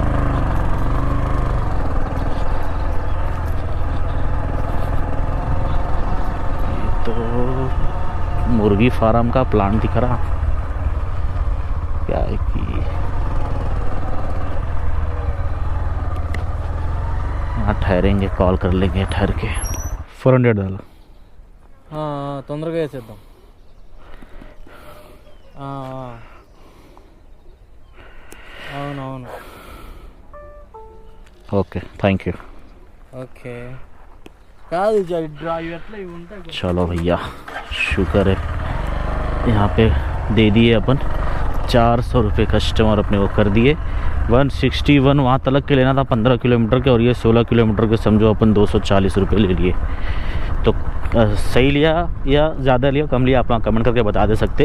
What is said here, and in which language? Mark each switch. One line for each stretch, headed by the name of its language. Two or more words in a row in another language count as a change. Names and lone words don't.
Hindi: तो मुर्गी फार्म का प्लांट दिख रहा, क्या है कि हाँ ठहरेंगे, कॉल कर लेंगे ठहर के। 400 डाला।
Telugu: తొందరగా వేసేద్దాం. అవునవును.
English: okay thank you.
Telugu: ఓకే కాదు డ్రైవ్ ఎట్లా ఇవి ఉంటాయి.
Hindi: चलो भैया, शुक्र है यहाँ पे दे दिए अपन 400 रुपये कस्टमर अपने को कर दिए। 161 वहाँ तलक के लेना था 15 किलोमीटर के, और ये 16 किलोमीटर के समझो अपन 240 रुपये ले लिए। तो सही लिया या ज़्यादा लिया कम लिया, आप लोग कमेंट करके बता दे सकते।